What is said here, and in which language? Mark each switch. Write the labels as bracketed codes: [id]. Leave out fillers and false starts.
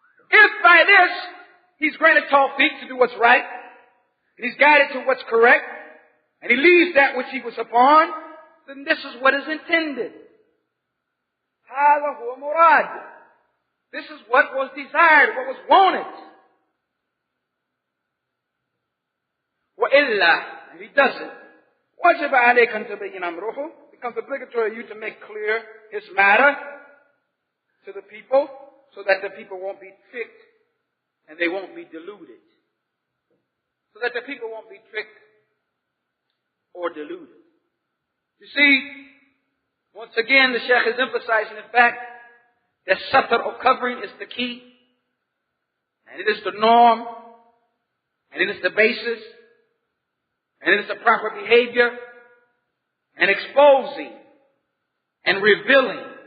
[en] If by this he's granted tawfiq to do what's right, and he's guided to what's correct, and he leaves that which he was upon, then this is what is intended. [ar] هذا هو مراد. [en] This is what was desired, what was wanted. [ar] وإلا, [en] if he doesn't, [ar] وجب عليك أن تبين أمره. [en] It becomes obligatory you to make clear his matter to the people, so that the people won't be tricked and they won't be deluded. So that the people won't be tricked or deluded. You see, once again, the Shaykh is emphasizing the fact that satr or covering is the key, and it is the norm, and it is the basis, and it is the proper behavior, and exposing and revealing